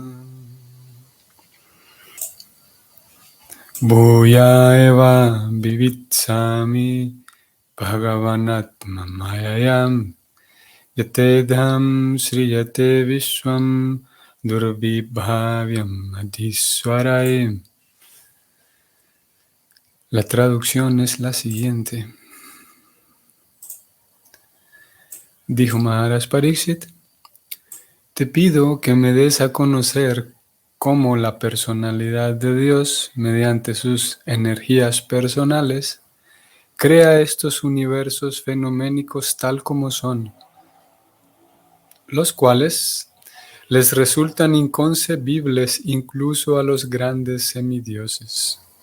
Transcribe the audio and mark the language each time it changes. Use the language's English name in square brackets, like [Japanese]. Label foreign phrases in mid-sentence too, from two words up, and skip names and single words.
[Sanskrit] Bhuya eva vivitsami bhagavanatma mayayam yatedham sriyate vishwam durvibhavyam adhiswaray. [Spanish] La traducción es la siguiente. Dijo Maharaj Pariksit: te pido que me des a conocer cómo la personalidad de Dios, mediante sus energías personales, crea estos universos fenoménicos tal como son, los cuales les resultan inconcebibles incluso a los grandes semidioses.